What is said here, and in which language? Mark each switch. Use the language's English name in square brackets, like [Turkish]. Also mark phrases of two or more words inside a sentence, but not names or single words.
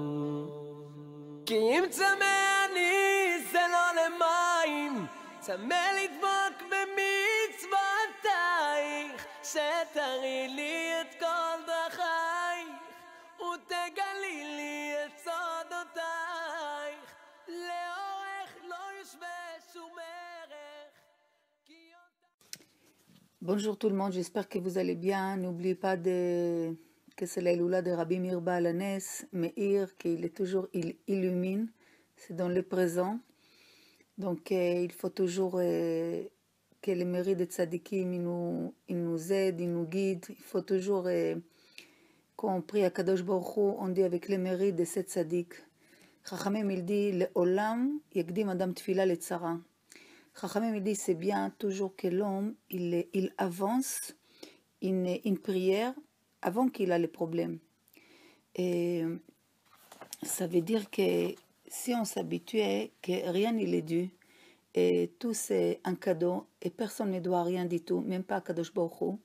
[Hebrew] כי אם צמא אני זה לא למים, צמא לדבוק במצוותייך, שתראי לי את כל דרכייך ותגלי לי את סודותייך, לאורך לא ישווה שום ערך. [French] Bonjour tout le monde, j'espère que vous allez bien. N'oubliez pas que c'est l'Aïloula de Rabbi Meir Baal Hanes, Meir, qu'il est toujours, il illumine, c'est dans le présent. Donc il faut toujours que les mérites de Tzadikim, ils nous aident, ils nous guident. Il faut toujours, quand on prie à Kadosh Baruch Hu, on dit avec les mérites de cette Tzadik. Chachamim, il dit, [Hebrew] לעולם יקדים אדם תפילה לצרה. [French] Chachamim, il dit, c'est bien toujours que l'homme, il avance une prière avant qu'il a les problèmes. Et ça veut dire que si on s'habituait que rien n'est dû, et tout c'est un cadeau, et personne ne doit rien du tout, même pas Kadosh Baruch Hu.